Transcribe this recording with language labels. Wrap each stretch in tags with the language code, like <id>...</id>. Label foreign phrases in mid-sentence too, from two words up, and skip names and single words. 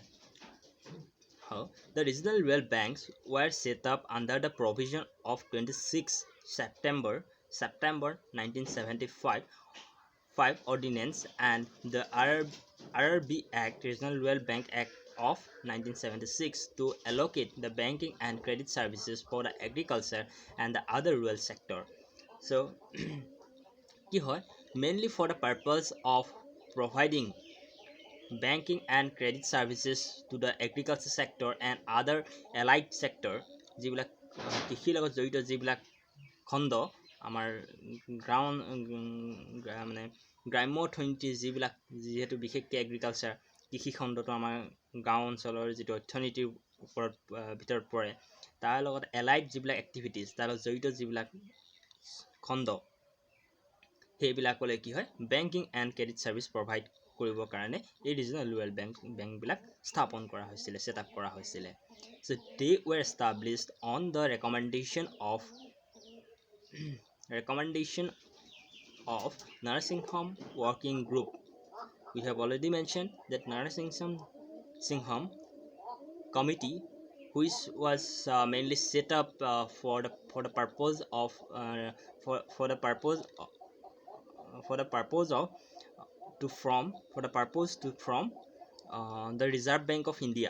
<en>How the regional rural banks were set up under the provision of 26 September 1975 ordinance and the RRB Act, Regional Rural Bank Act of 1976, to allocate the banking and credit services for the agriculture and the other rural sector.</en> <as>So কি হয়, mainly for the purpose of providing banking and credit services to the agriculture sector and other allied sector, যিবিলাক কৃষিৰ লগত জড়িত যিবিলাক খণ্ড, আমাৰ মানে গ্ৰাম্য অৰ্থনীতি যিহেতু বিশেষকৈ এগ্ৰিকালচাৰ কৃষি খণ্ডটো আমাৰ গাঁও অঞ্চলৰ যিটো অৰ্থনীতিৰ ভিতৰত পৰে, তাৰ লগত এলাইড যিবিলাক এক্টিভিটিজ, তাৰ লগত জড়িত যিবিলাক খণ্ড, সেইবিলাকলৈ কি হয়,</as> <en>banking and credit service provide</en> <as>কৰিবৰ কাৰণে এই</as> <en>regional rural</en> <as>বেংকবিলাক স্থাপন কৰা হৈছিলে,</as> <en>set up</en> <as>কৰা হৈছিলে।</as> <en>So they were established on the recommendation of Narasimham Working Group. We have already mentioned that Narasimham Committee, which was mainly set up for the purpose to form the Reserve Bank of India.</en>